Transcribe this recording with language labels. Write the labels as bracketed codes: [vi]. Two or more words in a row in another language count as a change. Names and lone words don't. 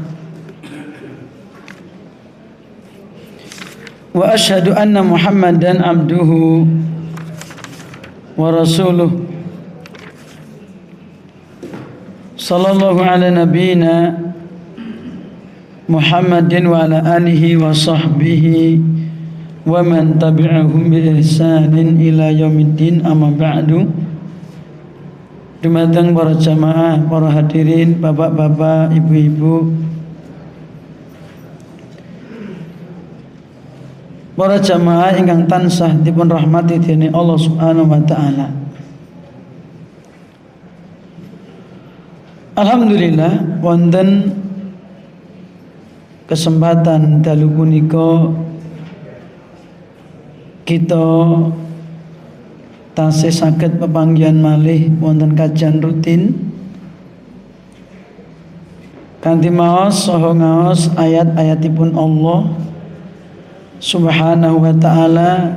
[ar] وأشهد أن محمدا عبده ورسوله صلى الله على نبينا محمد وعلى آله وصحبه ومن تبعهم بإحسان إلى يوم الدين، أما بعد. [jv] Dumateng para jamaah, para hadirin, bapak-bapak, ibu-ibu, para jamaah ingkang tansah dipun rahmati dening [ar] الله سبحانه وتعالى. [jv] Alhamdulillah wonten kesempatan dalu punika kita tasih saged pepanggihan malih wonten kajian rutin kanthi maos saha ngaos ayat-ayatipun [ar] الله سبحانه وتعالى.